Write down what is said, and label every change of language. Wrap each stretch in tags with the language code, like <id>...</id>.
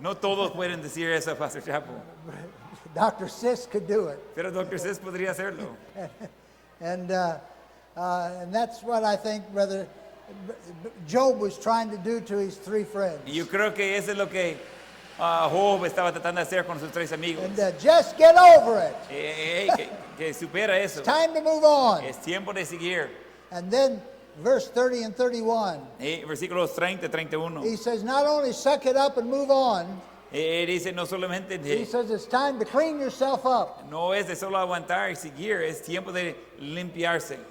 <es>No todos pueden decir eso, Pastor Chapo.</es> <en>Dr. Sis could do it.</en> <es>Pero Dr. Sis podría hacerlo.</es> <en>And that's what I think Brother Job was trying to do to his 3 friends.</en> <es>Y yo creo que eso es lo que Job estaba tratando de hacer con sus 3 amigos.</es> <en>And just get over it.</en> <es>Que supera eso.</es> <en>It's time to move on.</en> <es>Es tiempo de seguir.</es> <en>And then verse 30 and 31,</en> <es>Versículos 30, 31.</es> <en>he says, not only suck it up and move on,</en> <es>Dice no solamente</es> <en>he says it's time to clean yourself up.</en> <es>no es de solo aguantar y seguir, es tiempo de limpiarse.</es>